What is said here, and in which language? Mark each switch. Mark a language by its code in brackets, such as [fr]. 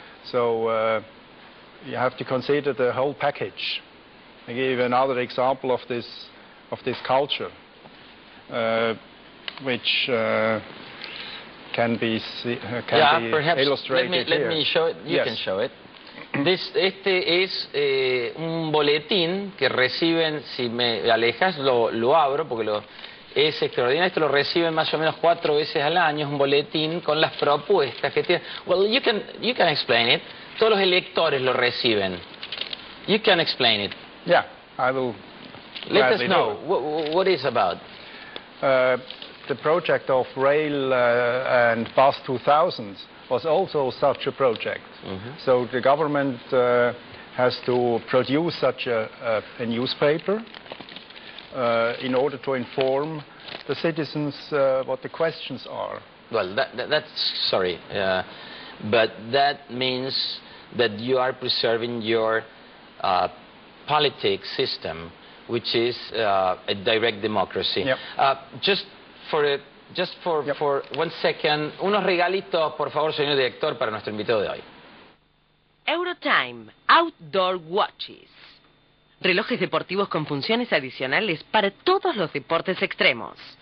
[en] So you have to consider the whole package. I give you another example of this culture, which can be illustrated let me show it. You can show it. [es] Este es un boletín que reciben, si me alejas lo abro porque es extraordinario. Esto lo reciben más o menos 4 veces al año. Es un boletín con las propuestas que tienen. [en] Well, you can explain it. [es] Todos los electores lo reciben. [en] You can explain it. Yeah, I will. Let us know what it's about. The project of Rail and Bus 2000 was also such a project. So the government has to produce such a newspaper in order to inform the citizens what the questions are. Well, that's sorry, but that means that you are preserving your politics system, which is a direct democracy. Yep. Just for a just for 1 second, [es] unos regalitos, por favor, señor director, para nuestro invitado de hoy. Eurotime Outdoor Watches. Relojes deportivos con funciones adicionales para todos los deportes extremos.